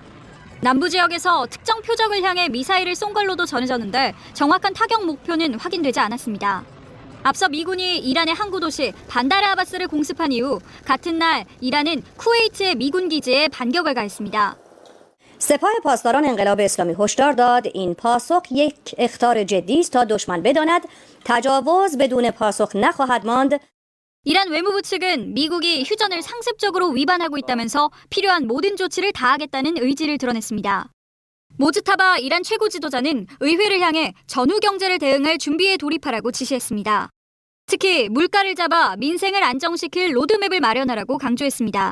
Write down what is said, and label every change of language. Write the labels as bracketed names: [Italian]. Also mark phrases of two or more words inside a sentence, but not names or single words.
[Korean] 남부 지역에서 특정 표적을 향해 미사일을 쏜 걸로도 전해졌는데 정확한 타격 목표는 확인되지 않았습니다. 앞서 미군이 이란의 항구 도시 반다르 아바스를 공습한 이후 같은 날 이란은 쿠웨이트의 미군 기지에 반격을 가했습니다. [Persian] سپاه پاسداران انقلاب اسلامی هشدار داد این پاسخ یک اخطار جدی است تا دشمن بداند تجاوز بدون پاسخ نخواهد ماند. [Korean] 이란 외무부 측은 미국이 휴전을 상습적으로 위반하고 있다면서 필요한 모든 조치를 다하겠다는 의지를 드러냈습니다. 모즈타바 이란 최고 지도자는 의회를 향해 전후 경제를 대응할 준비에 돌입하라고 지시했습니다. 특히 물가를 잡아 민생을 안정시킬 로드맵을 마련하라고 강조했습니다.